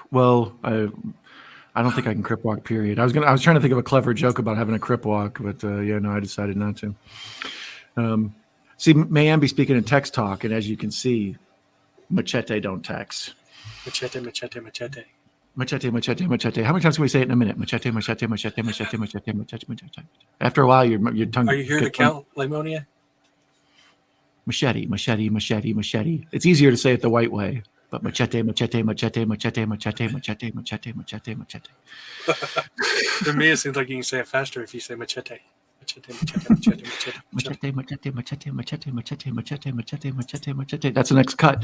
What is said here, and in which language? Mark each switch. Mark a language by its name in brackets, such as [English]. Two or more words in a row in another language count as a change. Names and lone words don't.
[English] Well, I don't think I can crip walk. Period. I was trying to think of a clever joke about having a crip walk, but no, I decided not to. See, Mayanne be speaking in text talk, and as you can see, machete don't text. Machete, machete, machete. Machete, machete, machete. How many times can we say it in a minute? Machete, machete, machete, machete, machete, machete, machete. After a while, your tongue. Are you here to count, Limonia? Machete, machete, machete, machete. It's easier to say it the white way, but machete, machete, machete, machete, machete, machete, machete, machete, machete. For me, it seems like you can say it faster if you say machete. Machete, machete, machete, machete, machete, machete, machete, machete, machete, machete, machete, machete. That's the next cut.